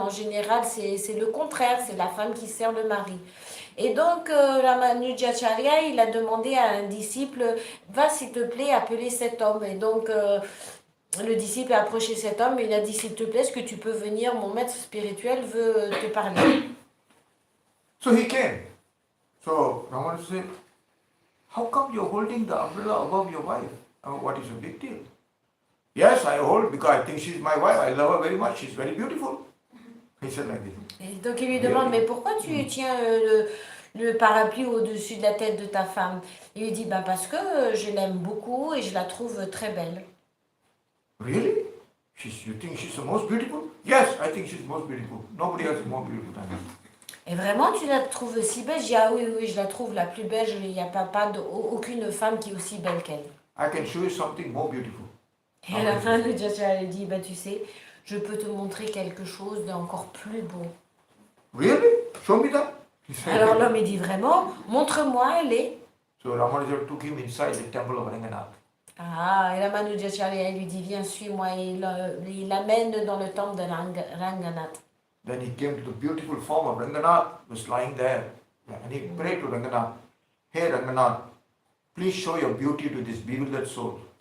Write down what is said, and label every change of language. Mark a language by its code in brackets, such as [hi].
[fr] En général c'est le contraire, c'est la femme qui sert le mari. Et donc Ramanujacharya, il a demandé à un disciple, va s'il te plaît appeler cet homme. Et donc le disciple a approché cet homme et il a dit, s'il te plaît, est-ce que tu peux venir, mon maître spirituel veut te parler. [en] So he came. So Ramana said, how come you're holding the umbrella above your wife? What is the big deal? Yes, I hold because I think she's my wife. I love her very much. She's very beautiful. He said like this. [fr] Et donc il lui demande, mais pourquoi tu tiens le parapluie au-dessus de la tête de ta femme? Il lui dit, bah parce que je l'aime beaucoup et je la trouve très belle. [en] Really? You think she's the most beautiful? Yes, I think she's the most beautiful. Nobody else is more beautiful than her. [fr] Et vraiment, tu la trouves si belle? Je dis, ah oui, oui, je la trouve la plus belle. Il n'y a aucune femme qui est aussi belle qu'elle. [en] I can show you something more beautiful. [fr] Et à la fin, le Jachala lui dit, bah tu sais, je peux te montrer quelque chose d'encore plus beau. [en] Really? Show me that. [fr] Alors l'homme, il dit, vraiment? Montre-moi, elle est. [en] So Ramanuja took him inside the temple of Ranganath. [fr] Ah, et la Manujacharya lui dit, viens, suis-moi. Il l'amène dans le temple de Ranganath. [en] Then he came to the beautiful form of Ranganath, was lying there. And he prayed to Ranganath, hey Ranganath, please show your beauty to this bewildered soul.